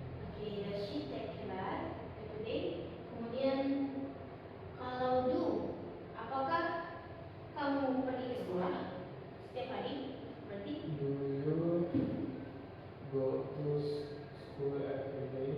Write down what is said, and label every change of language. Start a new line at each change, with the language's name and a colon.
English: oke, does she take a bath every day?
Indonesian: Kemudian kalau do, apakah kamu pergi ke sekolah setiap hari? Berarti
English: Do you go to school every day?